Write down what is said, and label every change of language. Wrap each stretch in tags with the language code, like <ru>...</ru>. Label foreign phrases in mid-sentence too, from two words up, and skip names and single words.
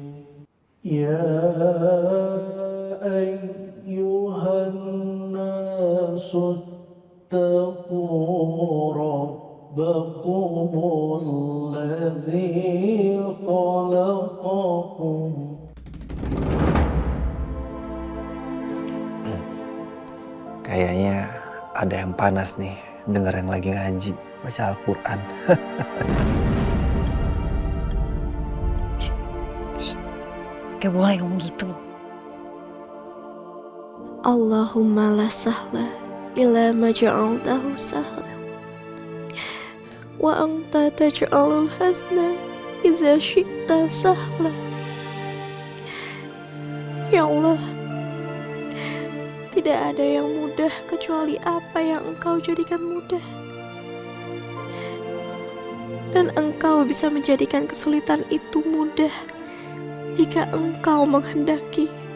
<ar>Ya اتقوا ربكم الذي خلقكم.</ar> <id>Kayaknya ada yang panas nih denger yang lagi ngaji baca Al-Quran. Gak boleh ngomong gitu.</id> <ar>اللهم لا سهل إلا ما جعلته سهلا وأنت تجعل الحزن إذا شئت سهلا.</ar> <id>Ya Allah, tidak ada yang mudah kecuali apa yang Engkau jadikan mudah. dan Engkau bisa menjadikan kesulitan itu mudah jika Engkau menghendaki.</id>